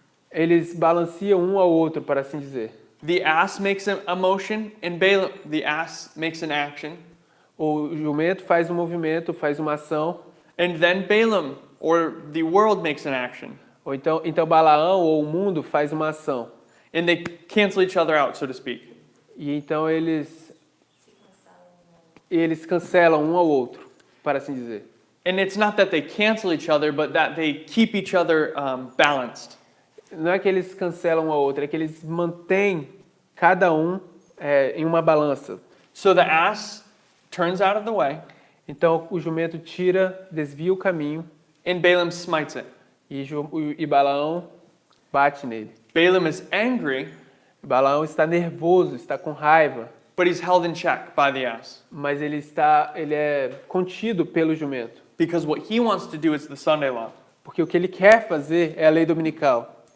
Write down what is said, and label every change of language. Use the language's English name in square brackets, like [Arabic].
[Portuguese] Eles balanceam um ao outro, para assim dizer. [English] The ass makes a motion, and the ass makes an action. [Portuguese] O jumento faz um movimento, faz uma ação, [English] And then Balaam, or the world, makes an action. [Portuguese] ou então Balaão ou o mundo faz uma ação. [English] And they cancel each other out, so to speak. [Portuguese] E então eles cancelam um ao outro, para assim dizer. [English] And it's not that they cancel each other, but that they keep each other balanced. [Portuguese] Não é que eles cancelam um ao outro, é que eles mantêm cada um em uma balança. [English] So the ass turns out of the way, [Portuguese] Então o jumento desvia o caminho [English] and Balaam smites it. [Portuguese] e Balaão bate nele. [English] Balaam is angry, [Portuguese] Balaão está nervoso, está com raiva, [English] but he's held in check by the ass. [Portuguese] mas ele é contido pelo jumento. [English] Because what he wants to do is the Sunday law. [Portuguese] Porque o que ele quer fazer é a lei dominical.